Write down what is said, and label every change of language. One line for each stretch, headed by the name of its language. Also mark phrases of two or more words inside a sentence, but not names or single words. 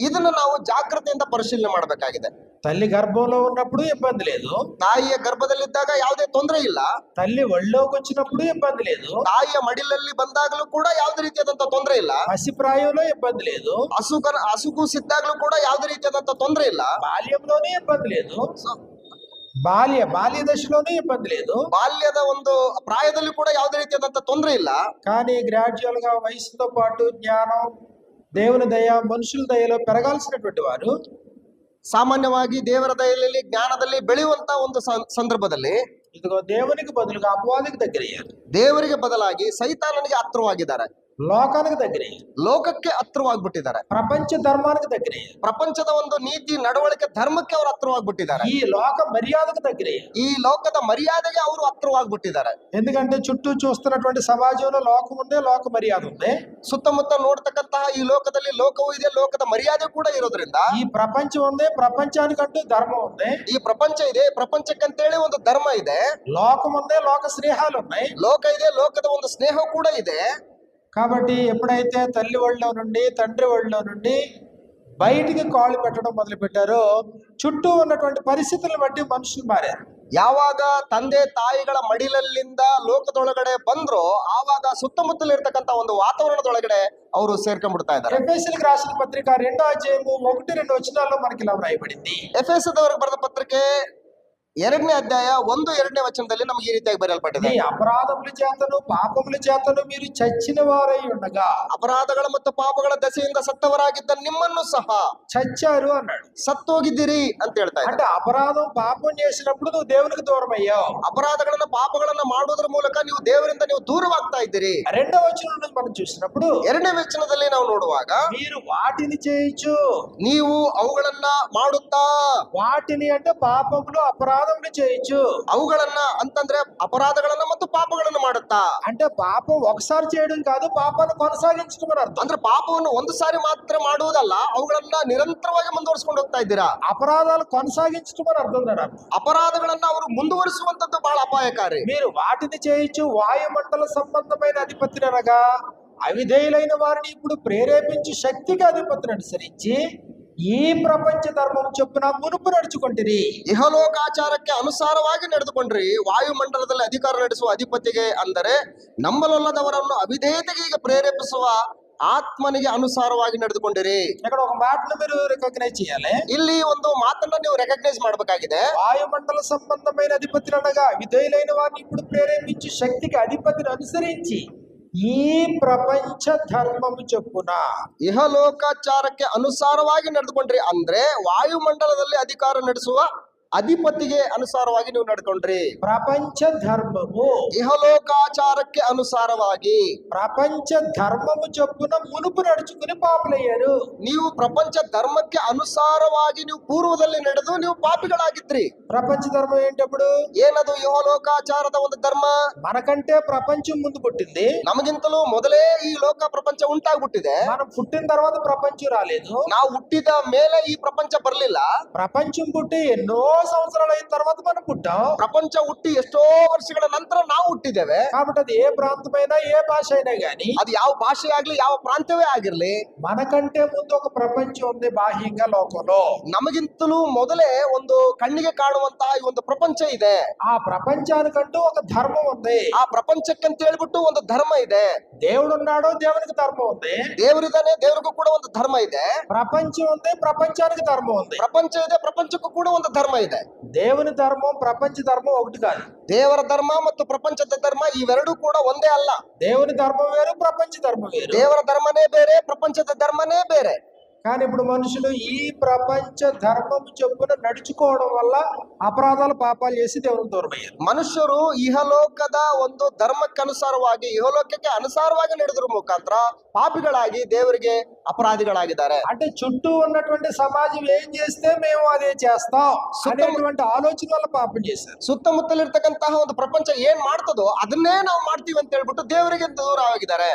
Kannada: ಇದನ್ನು ನಾವು ಜಾಗ್ರತೆಯಿಂದ ಪರಿಶೀಲನೆ ಮಾಡಬೇಕಾಗಿದೆ.
Telugu: తల్లి గర్భంలో ఉన్నప్పుడు ఇబ్బంది లేదు,
Kannada: ತಾಯಿಯ ಗರ್ಭದಲ್ಲಿದ್ದಾಗ ಯಾವುದೇ ತೊಂದರೆ ಇಲ್ಲ.
Telugu: తల్లి ఒళ్ళోకి వచ్చినప్పుడు ఇబ్బంది లేదు,
Kannada: ತಾಯಿಯ ಮಡಿಲಲ್ಲಿ ಬಂದಾಗಲೂ ಕೂಡ ಯಾವುದೇ ರೀತಿಯಾದಂತಹ ತೊಂದರೆ ಇಲ್ಲ.
Telugu: పసిప్రాయంలో ఇబ్బంది లేదు,
Kannada: ಹಸುಗೂಸಿದ್ದಾಗಲೂ ಕೂಡ ಯಾವುದೇ ರೀತಿಯಾದಂತಹ ತೊಂದರೆ ಇಲ್ಲ.
Telugu: బాల్యంలోనే ఇబ్బంది లేదు, బాల్య దశలోనే ఇబ్బంది లేదు,
Kannada: ಬಾಲ್ಯದ ಒಂದು ಪ್ರಾಯದಲ್ಲಿ ಕೂಡ ಯಾವುದೇ ರೀತಿಯಾದಂತಹ ತೊಂದರೆ ಇಲ್ಲ.
Telugu: కానీ గ్రాడ్యువల్ గా వయసుతో పాటు జ్ఞానం, దేవుని దయ, మనుషుల దయలో పెరగాల్సినటువంటి వారు
Kannada: ಸಾಮಾನ್ಯವಾಗಿ ದೇವರ ದಯೆಯಲ್ಲಿ ಜ್ಞಾನದಲ್ಲಿ ಬೆಳೆಯುವಂತ ಒಂದು ಸಂದರ್ಭದಲ್ಲಿ
Telugu: ఇదిగో దేవునికి బదులుగా అపవాదికి దగ్గరయ్యారు.
Kannada: ದೇವರಿಗೆ ಬದಲಾಗಿ ಸೈತಾನನಿಗೆ ಹತ್ತಿರವಾಗಿದ್ದಾರೆ,
Telugu: లోకానికి దగ్గరయ్యారు,
Kannada: ಲೋಕಕ್ಕೆ ಹತ್ತಿರವಾಗ್ಬಿಟ್ಟಿದ್ದಾರೆ,
Telugu: ప్రపంచ ధర్మానికి దగ్గరయ్యారు,
Kannada: ಪ್ರಪಂಚದ ಒಂದು ನೀತಿ ನಡವಳಿಕೆ ಧರ್ಮಕ್ಕೆ ಅವರು ಹತ್ತಿರವಾಗ್ಬಿಟ್ಟಿದ್ದಾರೆ,
Telugu: ఈ లోక మర్యాదకు దగ్గరయ్యారు.
Kannada: ಈ ಲೋಕದ ಮರ್ಯಾದೆಗೆ ಅವರು ಹತ್ತಿರವಾಗ್ಬಿಟ್ಟಿದ್ದಾರೆ.
Telugu: ఎందుకంటే చుట్టూ చూస్తున్నటువంటి సమాజంలో లోకం ఉంది, లోక మర్యాద ఉంది.
Kannada: ಸುತ್ತಮುತ್ತ ನೋಡ್ತಕ್ಕಂತಹ ಈ ಲೋಕದಲ್ಲಿ ಲೋಕವೂ ಇದೆ, ಲೋಕದ ಮರ್ಯಾದೆ ಕೂಡ ಇರೋದ್ರಿಂದ
Telugu: ఈ ప్రపంచం ఉంది, ప్రపంచానికంటూ ధర్మం ఉంది.
Kannada: ಈ ಪ್ರಪಂಚ ಇದೆ, ಪ್ರಪಂಚಕ್ಕಂತೇಳಿ ಒಂದು ಧರ್ಮ ಇದೆ.
Telugu: లోకం ఉంది, లోక స్నేహాలు ఉన్నాయి.
Kannada: ಲೋಕ ಇದೆ, ಲೋಕದ ಒಂದು ಸ್ನೇಹ ಕೂಡ ಇದೆ.
Telugu: కాబట్టి ఎప్పుడైతే తల్లి ఒళ్ళలో నుండి, తండ్రి ఒళ్ళలో నుండి బయటికి కాళ్ళు పెట్టడం మొదలు పెట్టారో, చుట్టూ ఉన్నటువంటి పరిస్థితులను బట్టి మనుషులు మారారు.
Kannada: ಯಾವಾಗ ತಂದೆ ತಾಯಿಗಳ ಮಡಿಲಲ್ಲಿಂದ ಲೋಕದೊಳಗಡೆ ಬಂದ್ರೋ ಆವಾಗ ಸುತ್ತಮುತ್ತಲಿರ್ತಕ್ಕಂಥ ಒಂದು ವಾತಾವರಣದೊಳಗಡೆ ಅವರು ಸೇರ್ಕೊಂಡ್ಬಿಡ್ತಾ ಇದ್ದಾರೆ.
Telugu: ఎఫెసీయులకు రాసిన పత్రిక 2వ అధ్యాయము 1-2 వచనాల్లో మనకి ఇలా రాయబడింది.
Kannada: ಎಫೆಸದವರಿಗೆ ಬರೆದ ಪತ್ರಿಕೆ 2ನೇ ಅಧ್ಯಾಯ 1-2ನೇ ವಚನದಲ್ಲಿ ನಮಗೆ ಈ ರೀತಿಯಾಗಿ ಬರೆಯಲ್ಪಟ್ಟಿದೆ.
Telugu: మీ అపరాధముల చేతను పాపముల చేతను మీరు చచ్చిన వారై ఉండగా,
Kannada: ಅಪರಾಧಗಳ ಮತ್ತು ಪಾಪಗಳ ದೆಸೆಯಿಂದ ಸತ್ತವರಾಗಿದ್ದ ನಿಮ್ಮನ್ನು ಸಹ
Telugu: చచ్చారు అన్నాడు.
Kannada: ಸತ್ತೋಗಿದ್ದೀರಿ ಅಂತ ಹೇಳ್ತಾ ಇದ್ದಾರೆ.
Telugu: అంటే అపరాధం, పాపం చేసినప్పుడు నువ్వు దేవునికి దూరం అయ్యావు.
Kannada: ಅಪರಾಧಗಳನ್ನ ಪಾಪಗಳನ್ನ ಮಾಡುವುದರ ಮೂಲಕ ನೀವು ದೇವರಿಂದ ನೀವು ದೂರವಾಗ್ತಾ ಇದ್ದೀರಿ.
Telugu: 2వ వచనం నుండి మనం చూసినప్పుడు
Kannada: 2ನೇ ವಚನದಲ್ಲಿ ನಾವು ನೋಡುವಾಗ
Telugu: మీరు వాటిని చేయొచ్చు,
Kannada: ನೀವು ಅವುಗಳನ್ನ ಮಾಡುತ್ತಾ,
Telugu: వాటిని అంటే పాపములు, అపరాధ అపరాధములు చేయొచ్చు.
Kannada: ಅವುಗಳನ್ನ ಅಂತಂದ್ರೆ ಅಪರಾಧಗಳನ್ನ ಮತ್ತು ಪಾಪಗಳನ್ನ ಮಾಡುತ್ತಾ.
Telugu: అంటే పాపం ఒకసారి చేయడం కాదు, పాపాన్ని కొనసాగించడం అని అర్థం.
Kannada: ಅಂದ್ರೆ ಪಾಪವನ್ನು ಒಂದು ಸಾರಿ ಮಾತ್ರ ಮಾಡುವುದಲ್ಲ, ಅವುಗಳನ್ನ ನಿರಂತರವಾಗಿ ಮುಂದುವರಿಸಿಕೊಂಡು ಹೋಗ್ತಾ ಇದ್ದೀರಾ.
Telugu: అపరాధాలు కొనసాగించడం అని అర్థం దాని అర్థం.
Kannada: ಅಪರಾಧಗಳನ್ನ ಅವರು ಮುಂದುವರಿಸುವಂತದ್ದು ಬಹಳ ಅಪಾಯಕಾರಿ.
Telugu: మీరు వాటిని చేయొచ్చు. వాయుమండల సంబంధమైన అధిపతిని అనగా అవిధేయులైన వారిని ఇప్పుడు ప్రేరేపించి శక్తికి అధిపతిని అనుసరించి ఈ ప్రపంచ ధర్మం చొప్పున మునుపు నడుచుకుంటురి.
Kannada: ಇಹಲೋಕಾಚಾರಕ್ಕೆ ಅನುಸಾರವಾಗಿ ನಡೆದುಕೊಂಡ್ರಿ. ವಾಯುಮಂಡಲದಲ್ಲಿ ಅಧಿಕಾರ ನಡೆಸುವ ಅಧಿಪತಿಗೆ, ಅಂದರೆ ನಂಬಲೊಲ್ಲದವರನ್ನು ಅವಿಧೇಯತೆಗೆ ಈಗ ಪ್ರೇರೇಪಿಸುವ ಆತ್ಮನಿಗೆ ಅನುಸಾರವಾಗಿ ನಡೆದುಕೊಂಡಿರಿ.
Telugu: ఇక్కడ ఒక మాటను మీరు రికగ్నైజ్ చేయాలి.
Kannada: ಇಲ್ಲಿ ಒಂದು ಮಾತನ್ನ ನೀವು ರೆಕಗ್ನೈಸ್ ಮಾಡಬೇಕಾಗಿದೆ.
Telugu: వాయుమండల సంబంధమైన అధిపతిని అనగా విధేయులైన వారిని ఇప్పుడు ప్రేరేపించి శక్తికి అధిపతిని అనుసరించి ఈ ప్రపంచ ధర్మము చొప్పున.
Kannada: ಇಹಲೋಕಾಚಾರಕ್ಕೆ ಅನುಸಾರವಾಗಿ ನಡೆದುಕೊಂಡ್ರಿ ಅಂದ್ರೆ ವಾಯುಮಂಡಲದಲ್ಲಿ ಅಧಿಕಾರ ನಡೆಸುವ ಅಧಿಪತಿಗೆ ಅನುಸಾರವಾಗಿ ನೀವು ನಡ್ಕೊಂಡ್ರಿ.
Telugu: ప్రపంచ ధర్మము,
Kannada: ಇಹಲೋಕಾಚಾರಕ್ಕೆ ಅನುಸಾರವಾಗಿ
Telugu: ప్రపంచ ధర్మము చొప్పున మునుపు నడుచుకుని పాపులయ్యారు.
Kannada: ನೀವು ಪ್ರಪಂಚ ಧರ್ಮಕ್ಕೆ ಅನುಸಾರವಾಗಿ ನೀವು ಪೂರ್ವದಲ್ಲಿ ನಡೆದು ನೀವು ಪಾಪಿಗಳಾಗಿದ್ರಿ.
Telugu: ప్రపంచ ధర్మం ఏంటప్పుడు?
Kannada: ಏನದು ಇಹಲೋಕಾಚಾರದ ಒಂದು ಧರ್ಮ?
Telugu: మనకంటే ప్రపంచం ముందు పుట్టింది.
Kannada: ನಮಗಿಂತಲೂ ಮೊದಲೇ ಈ ಲೋಕ ಪ್ರಪಂಚ ಉಂಟಾಗ್ಬಿಟ್ಟಿದೆ.
Telugu: మనం పుట్టిన తర్వాత ప్రపంచం రాలేదు.
Kannada: ನಾವು ಹುಟ್ಟಿದ ಮೇಲೆ ಈ ಪ್ರಪಂಚ ಬರ್ಲಿಲ್ಲ.
Telugu: ప్రపంచం పుట్టి ఎన్నో సంవత్సరాలు అయిన తర్వాత మనం పుట్టాం.
Kannada: ಪ್ರಪಂಚ ಹುಟ್ಟಿ ಎಷ್ಟೋ ವರ್ಷಗಳ ನಂತರ ನಾವು ಹುಟ್ಟಿದ್ದೇವೆ.
Telugu: కాబట్టి అది ఏ ప్రాంతమైనా ఏ భాష అయినా గానీ,
Kannada: ಅದು ಯಾವ ಭಾಷೆ ಆಗ್ಲಿ, ಯಾವ ಪ್ರಾಂತ್ಯವೇ ಆಗಿರ್ಲಿ,
Telugu: మనకంటే ముందు ఒక ప్రపంచం ఉంది బాహ్యంగా లోకంలో.
Kannada: ನಮಗಿಂತಲೂ ಮೊದಲೇ ಒಂದು ಕಣ್ಣಿಗೆ ಕಾಣುವಂತಹ ಈ ಒಂದು ಪ್ರಪಂಚ ಇದೆ.
Telugu: ఆ ప్రపంచానికంటూ ఒక ధర్మం ఉంది.
Kannada: ಆ ಪ್ರಪಂಚಕ್ಕಂತ ಹೇಳ್ಬಿಟ್ಟು ಒಂದು ಧರ್ಮ ಇದೆ.
Telugu: దేవుడు ఉన్నాడు, దేవునికి ధర్మం ఉంది.
Kannada: ದೇವರಿದ್ದಾನೆ, ದೇವರಿಗೂ ಕೂಡ ಒಂದು ಧರ್ಮ ಇದೆ.
Telugu: ప్రపంచం ఉంది, ప్రపంచానికి ధర్మం ఉంది.
Kannada: ಪ್ರಪಂಚ ಇದೆ, ಪ್ರಪಂಚಕ್ಕೂ ಕೂಡ ಒಂದು ಧರ್ಮ ಇದೆ.
Telugu: దేవుని ధర్మం ప్రపంచ ధర్మం ఒకటి కాదు.
Kannada: ದೇವರ ಧರ್ಮ ಮತ್ತು ಪ್ರಪಂಚದ ಧರ್ಮ ಇವೆರಡೂ ಕೂಡ ಒಂದೇ ಅಲ್ಲ.
Telugu: దేవుని ధర్మం వేరు, ప్రపంచ ధర్మం వేరు.
Kannada: ದೇವರ ಧರ್ಮನೇ ಬೇರೆ, ಪ್ರಪಂಚದ ಧರ್ಮನೇ ಬೇರೆ.
Telugu: కానీ ఇప్పుడు మనుషులు ఈ ప్రపంచ ధర్మం చొప్పున నడుచుకోవడం వల్ల అపరాధాలు పాపాలు చేసి దేవునికి దూరం అయ్యారు.
Kannada: ಮನುಷ್ಯರು ಇಹಲೋಕದ ಒಂದು ಧರ್ಮಕ್ಕನುಸಾರವಾಗಿ, ಇಹಲೋಕಕ್ಕೆ ಅನುಸಾರವಾಗಿ ನಡೆದ್ರ ಮುಖಾಂತರ ಪಾಪಿಗಳಾಗಿ ದೇವರಿಗೆ ಅಪರಾಧಿಗಳಾಗಿದ್ದಾರೆ.
Telugu: అంటే చుట్టూ ఉన్నటువంటి సమాజం ఏం చేస్తే మేము అదే చేస్తాం అనేటువంటి ఆలోచన వల్ల పాపం చేశారు.
Kannada: ಸುತ್ತಮುತ್ತಲಿರ್ತಕ್ಕಂತಹ ಒಂದು ಪ್ರಪಂಚ ಏನ್ ಮಾಡ್ತದೋ ಅದನ್ನೇ ನಾವು ಮಾಡ್ತೀವಿ ಅಂತ ಹೇಳ್ಬಿಟ್ಟು ದೇವರಿಗೆ ದೂರ ಆಗಿದ್ದಾರೆ.